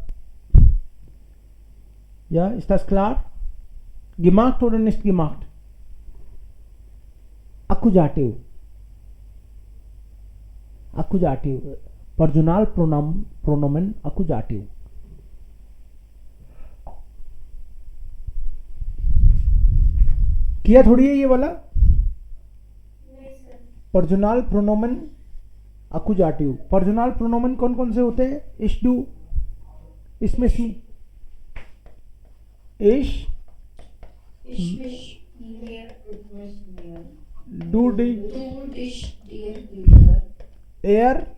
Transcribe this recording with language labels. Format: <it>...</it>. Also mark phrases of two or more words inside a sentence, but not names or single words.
<de>Ja, ist das klar? Gemacht oder nicht gemacht? Accusative. Accusative. Personal pronomen accusative.</de> <hi>किया थोड़ी है ये वाला? नहीं सर।</hi> <de>Personal Pronomen Akkusativ. Personal Pronomen</de> <hi>कौन कौन से होते हैं?</hi> <de>ich, du,</de> <hi>इसमें</hi> <de>ich, du, die, er,</de>